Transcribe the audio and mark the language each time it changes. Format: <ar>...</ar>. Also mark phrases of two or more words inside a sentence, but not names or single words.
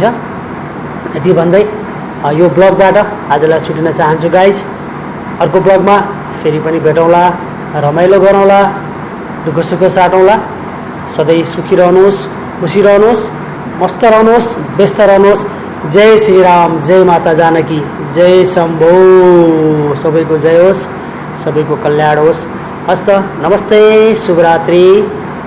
<ne>यति भन्दै यो ब्लगबाट आजलाई छुटिन चाहन्छु गाइज। अर्को ब्लगमा फेरि पनि भेटौँला, रमाइलो गरौँला, दुःख सुख साटौँला। सधैँ सुखी रहनुहोस्, खुसी रहनुहोस्, मस्त रहनुहोस्, व्यस्त रहनुहोस्। जय श्री राम, जय माता जानकी, जय शम्भो। सबैको जय होस्, सबैको कल्याण होस्। हस्त, नमस्ते, शुभरात्रि।</ne>